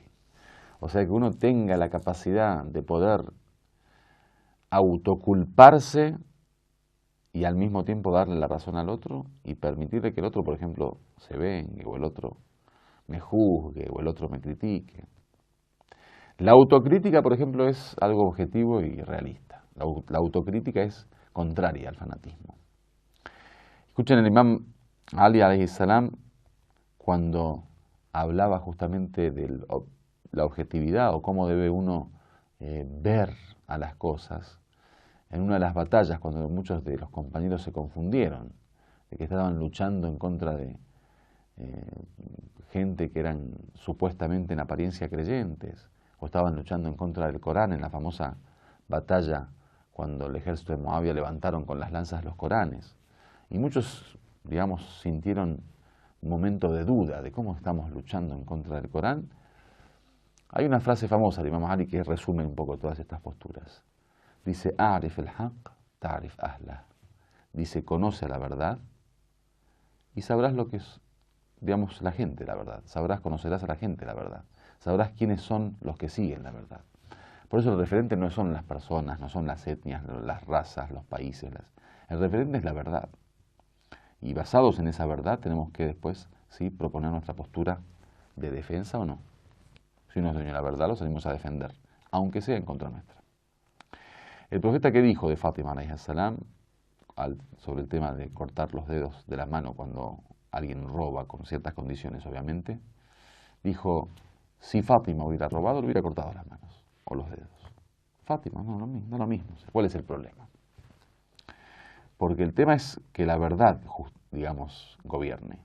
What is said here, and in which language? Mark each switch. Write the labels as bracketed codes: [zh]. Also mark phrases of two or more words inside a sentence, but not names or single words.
[es] O sea, que uno tenga la capacidad de poder autoculparse y al mismo tiempo darle la razón al otro y permitirle que el otro, por ejemplo, se vengue o el otro me juzgue o el otro me critique. La autocrítica, por ejemplo, es algo objetivo y realista. La autocrítica es contraria al fanatismo. Escuchen el imam Ali [ar] عليه السلام [es] cuando hablaba justamente de la objetividad o cómo debe uno ver a las cosas. En una de las batallas, cuando muchos de los compañeros se confundieron, de que estaban luchando en contra de gente que eran supuestamente en apariencia creyentes, o estaban luchando en contra del Corán, en la famosa batalla cuando el ejército de Moabia levantaron con las lanzas los Coranes. Y muchos, sintieron un momento de duda de cómo estamos luchando en contra del Corán. Hay una frase famosa de Imam Ali que resume un poco todas estas posturas. [ar] Dice, اعرف الحق تعرف أهله. [es] Dice, conoce la verdad y sabrás lo que es, la gente, la verdad. Conocerás a la gente la verdad. Sabrás quiénes son los que siguen la verdad. Por eso el referente no son las personas, no son las etnias, las razas, los países. El referente es la verdad. Y basados en esa verdad tenemos que después proponer nuestra postura de defensa o no. Si uno es dueño de la verdad, lo salimos a defender, aunque sea en contra nuestra. El profeta que dijo de Fátima [ar] عليه السلام [es] sobre el tema de cortar los dedos de la mano cuando alguien roba, con ciertas condiciones obviamente, dijo, si Fátima hubiera robado, le hubiera cortado las manos o los dedos. Fátima, no lo mismo. ¿Cuál es el problema? Porque el tema es que la verdad, gobierne.